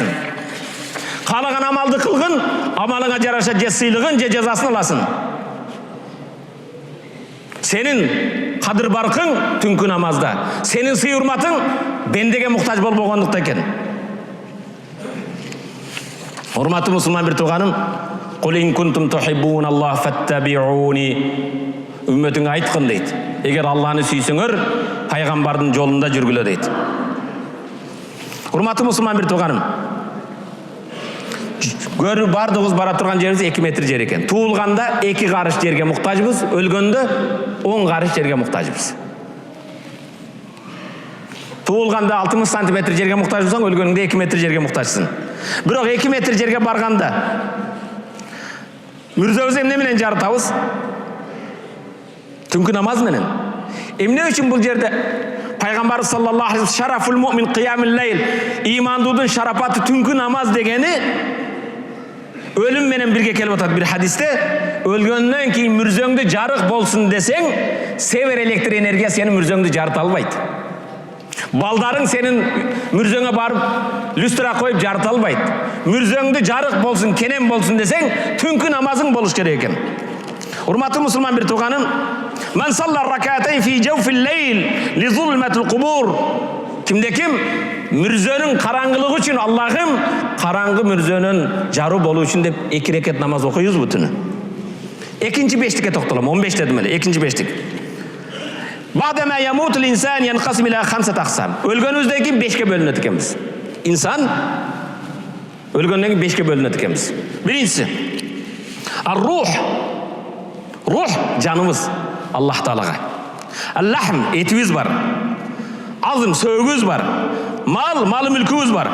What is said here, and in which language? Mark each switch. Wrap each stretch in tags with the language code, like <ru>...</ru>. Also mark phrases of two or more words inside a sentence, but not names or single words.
<ky>Каалаган амалды кылгын, амалыңа жараша же сыйлыгын, же жазасын аласың. Сенин кадыр баркың түнкү намазда, сенин сый урматың бендеге муктаж болбогондукта экен." Урматтуу мусулман бир тууганым,</ky> <ar>"قل إن كنتم تحبون الله فاتبعوني."</ar> <ky>Үмметиңе айткын дейт. Эгер Аллахны сүйсөңөр, пайгамбардын жолунда жүргүлө дейт. Урматтуу мусулман бир тууганым, көрүп бардыгыбыз бара турган жерибиз 2 метр жер экен. Туулганда 2 карыш жерге муктажбыз, өлгөндө 10 карыш жерге муктажбыз. Туулганда 60 сантиметр жерге муктажбысың, өлгөнгөндө 2 метр жерге муктажсың. Бирок 2 метр жерге барганда мүрзөбүз эмне менен жарытабыз? Түнкү намаз менен. Эмне үчүн бул жерде пайгамбар</ky> <ar>صلى الله عليه وسلم شرف المؤمن قيام الليل,</ar> <ky>имандуудун шарапаты түнкү намаз дегени өлүм менен бирге келип атат. Бир хадисте өлгөндөн кийин мүрзөңдү жарык болсун десең, север электр энергия сени мүрзөңдү жарыта албайт. Балдарың сенин мүрзөңө барып люстра коюп жарыта албайт. Мүрзөңдү жарык болсун, кенен болсун десең, түнкү намазың болуш керек экен. Урматтуу мусулман бир тууганым,</ky> <ar>"من صلى ركعتين في جوف الليل لظلمة القبور."</ar> <ky>Кимде-ким мүрзөнүн караңгылыгы үчүн, Аллахым караңгы мүрзөнүн жаруу болуу үчүн деп 2 рекет намаз окуйбузбу түнү? Экинчи бештикке токтолом, 15 дедим эле, экинчи бештик.</ky> <ar>بعدما يموت الإنسان ينقسم إلى خمسة أقسام.</ar> <ky>Өлгөнүбүздөн кийин 5ке бөлүнөт экенбиз. Инсан өлгөндөн кийин 5ке бөлүнөт экенбиз. Биринчиси ар-рух. Рух жаныбыз Аллах Таалага. Ал-лахм этибиз бар. Азым сөөгүбүз бар. Мал мүлкүбүз бар.</ky>